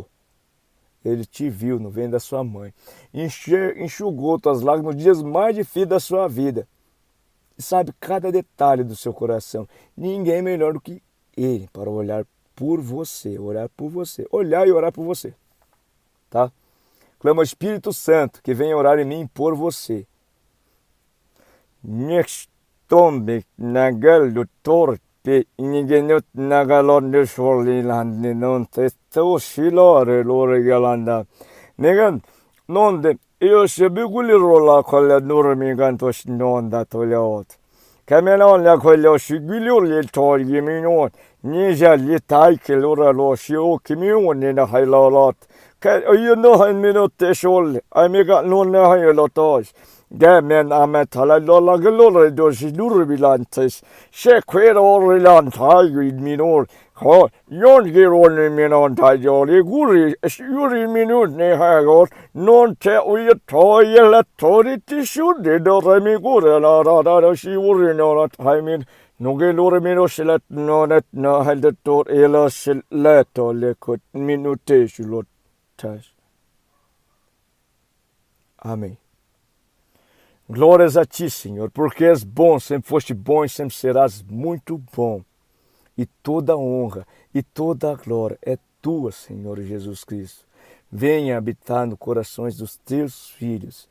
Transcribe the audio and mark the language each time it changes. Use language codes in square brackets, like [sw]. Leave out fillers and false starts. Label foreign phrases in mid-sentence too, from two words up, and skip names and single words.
[pt] Ele te viu no ventre da sua mãe, enxugou tuas lágrimas nos dias mais difíceis da sua vida. E sabe cada detalhe do seu coração. Ninguém melhor do que Ele para olhar por você, orar por você, olhar e orar por você. Tá? Clama ao Espírito Santo que venha orar em mim por você. Tombe nagal do torpe inigenut nagalon de shorliland non testo shilore lore galanda negan nonde io se biguli rola colla dormigan to snonda toliot Cameron la colla shigulio le torgi minon nija li taike lora lo shio kimion in a highlot you know how minute shol I mega non na highlotos Gamen ametala lola galore dosi durbilantes. Sequer orilantai minor. Ho, yon gironi minon tajoli guri, yuri minut ne hagor, non te uyatoy la tori tishude do remigure la rada si urinora timin. Nogelore minoslet nonet na heldetor ela leto lekut minute shilotas. Amém. Glórias a ti, Senhor, porque és bom, sempre foste bom e sempre serás muito bom. E toda a honra e toda a glória é tua, Senhor Jesus Cristo. Venha habitar no corações dos teus filhos.